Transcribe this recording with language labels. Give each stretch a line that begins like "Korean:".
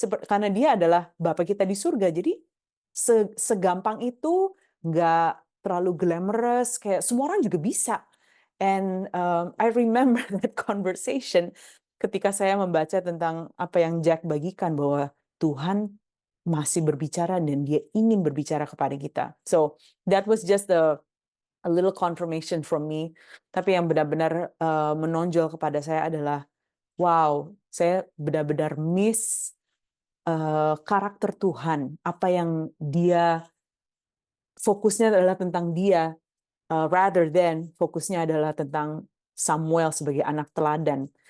Indonesian: Karena dia adalah Bapa kita di surga. Jadi segampang itu, nggak terlalu glamorous, kayak semua orang juga bisa.
English: And I remember that conversation
Indonesian: ketika saya membaca tentang apa yang Jack bagikan, bahwa Tuhan masih berbicara dan dia ingin berbicara kepada kita.
English: So that was just a little confirmation from me.
Indonesian: Tapi yang benar-benar menonjol kepada saya adalah, wow, saya benar-benar miss karakter Tuhan, apa yang dia fokusnya adalah tentang dia,
English: rather than
Indonesian: fokusnya adalah tentang Samuel sebagai anak teladan.